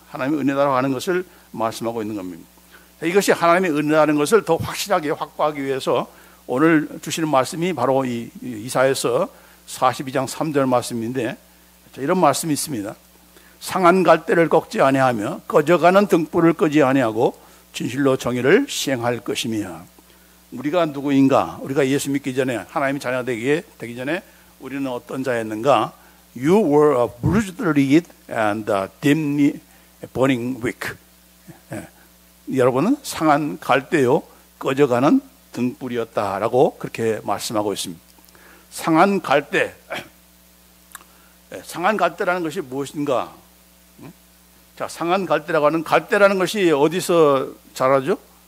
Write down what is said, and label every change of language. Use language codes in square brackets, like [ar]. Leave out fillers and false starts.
[ko] 하나님의 은혜다라고 하는 것을 말씀하고 있는 겁니다. 이것이 하나님의 은혜라는 것을 더 확실하게 확보하기 위해서 오늘 주시는 말씀이 바로 이 이사야서 42장 3절 말씀인데 이런 말씀이 있습니다. 상한 갈대를 꺾지 아니하며 꺼져가는 등불을 끄지 아니하고 진실로 정의를 시행할 것이며. 우리가 누구인가? 우리가 예수 믿기 전에, 하나님의 자녀가 되기 전에 우리는 어떤 자였는가? [en] You were a bruised reed and a dimly burning wick. [ko] 여러분은 상한 갈대요 꺼져가는 등불이었다라고 그렇게 말씀하고 있습니다. 상한 갈대. 상한 갈대라는 것이 무엇인가? 자, 상한 갈대라고 하는, 갈대라는 것이 어디서 자라죠?